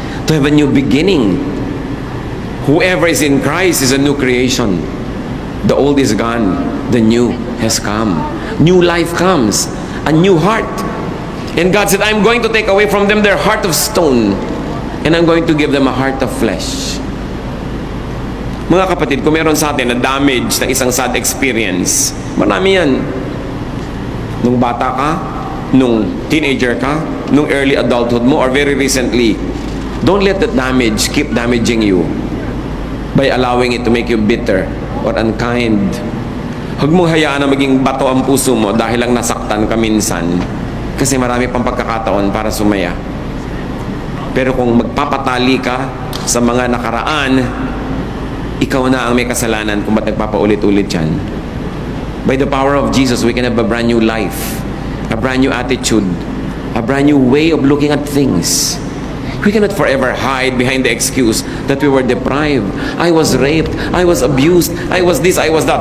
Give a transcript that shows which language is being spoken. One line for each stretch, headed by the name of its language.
English: To have a new beginning. Whoever is in Christ is a new creation. The old is gone. The new has come. New life comes. A new heart. And God said, I'm going to take away from them their heart of stone. And I'm going to give them a heart of flesh.
Filipino: Mga kapatid, kung meron sa atin na damage ng isang
English: sad experience,
Filipino: marami yan. Nung bata ka, nung teenager ka, nung early adulthood mo,
English: or very recently, don't let that damage keep damaging you by allowing it to make you bitter or unkind.
Filipino: Huwag mong hayaan na maging bato ang puso mo dahil lang nasaktan ka minsan, kasi marami pang pagkakataon para sumaya. Pero kung magpapatali ka sa mga nakaraan, ikaw na ang may kasalanan kung ba't nagpapaulit-ulit yan.
English: By the power of Jesus, we can have a brand new life, a brand new attitude, a brand new way of looking at things. We cannot forever hide behind the excuse that we were deprived. I was raped, I was abused, I was this, I was that.